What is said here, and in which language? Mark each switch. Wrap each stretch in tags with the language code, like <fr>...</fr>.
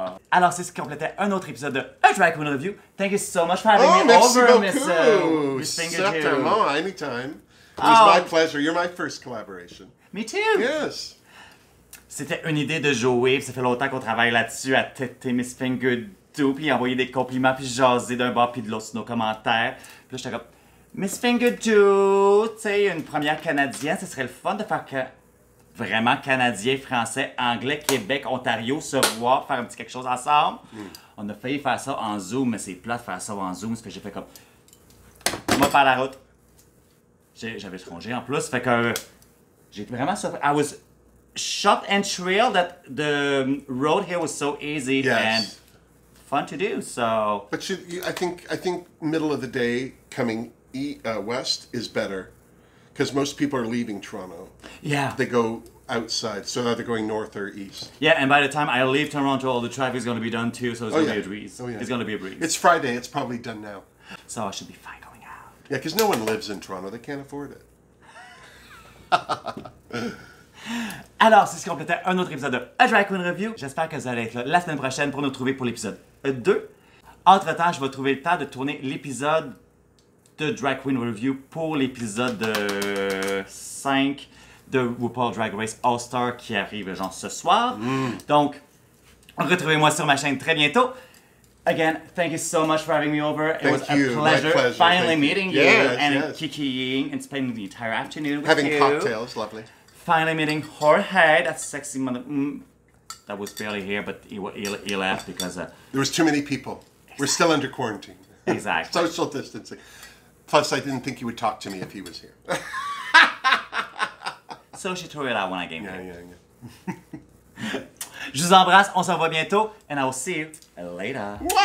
<fr>Alors, c'est ce qui complétait un autre épisode de A Drag Queen Review.</fr> <en>Thank you so much for having me over, Miss Fingerdoo.</en> <fr>Certainement,</fr> <en>anytime. It was my pleasure. You're my first collaboration. Me too! Yes.</en> <fr>C'était une idée de Joey, puis ça fait longtemps qu'on travaille là-dessus à têter Miss Fingerdoo, puis envoyer des compliments, puis jaser d'un bord puis de l'autre sur nos commentaires. Puis là, j'étais comme, Miss Fingerdoo, tu sais, une première canadienne, ce serait le fun de faire que vraiment canadien, français, anglais, Québec, Ontario, se voir, faire un petit quelque chose ensemble. On a failli faire ça en Zoom, mais c'est plat de faire ça en Zoom, ça fait que j'ai fait comme, on va faire la route. J'avais congé en plus, fait que j'ai vraiment surpris.</fr> <en>I was shocked and thrilled that the road here was so easy and fun to do. So, but I think middle of the day coming west is better, because most people are leaving Toronto. Yeah, they go outside, so they're going north or east. Yeah, and by the time I leave Toronto, all the traffic is going to be done too. So it's going to be a breeze. Oh, yeah. It's going to be a breeze. It's Friday. It's probably done now. So I should be fine going out. Yeah, because no one lives in Toronto. They can't afford it.</en> <fr>Alors, c'est ce qui complétait un autre épisode de A Drag Queen Review. J'espère que vous allez être là la semaine prochaine pour nous trouver pour l'épisode 2. Entre-temps, je vais trouver le temps de tourner l'épisode de Drag Queen Review pour l'épisode 5 de RuPaul Drag Race All-Star qui arrive genre ce soir. Donc, retrouvez-moi sur ma chaîne très bientôt.</fr> <en>Again, thank you so much for having me over. It was a pleasure finally meeting you and kikiing and spending the entire afternoon with you. Having cocktails, lovely. Finally meeting Jorge, that sexy mother. That was barely here, but he left because there was too many people. We're still under quarantine. Exactly. Social distancing. Plus, I didn't think he would talk to me if he was here. So she threw it out when I came here. Yeah.</en> <fr>Je vous embrasse, on se revoit bientôt,</fr> <en>and I will see you later.</en>